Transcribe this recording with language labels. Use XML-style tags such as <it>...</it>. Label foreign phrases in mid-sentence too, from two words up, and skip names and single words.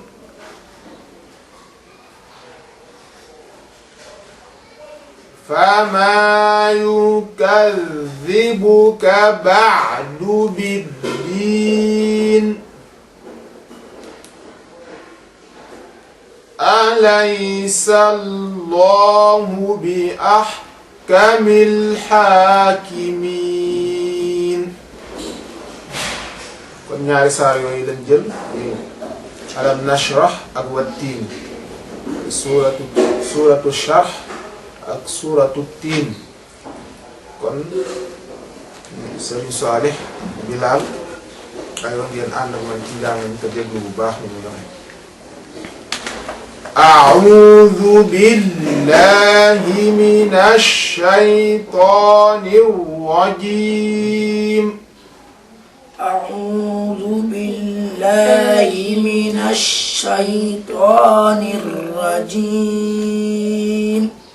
<ar>فما يكذبك بعد بالدين أليس الله بأحكم الحاكمين.</ar> <wo>kon ñaari saar yooyu lañ jël alam nashrah ak wattiin suuratu sharh ak suuratu tiin. kon Sëriñ Saalih Bilaal ay wax ngeen ànd ak man ci njàng mi te déglu bu baax ni mu doxe.</wo> <ar>أعوذ بالله من الشيطان الرجيم. أعوذ بالله من الشيطان الرجيم.</ar>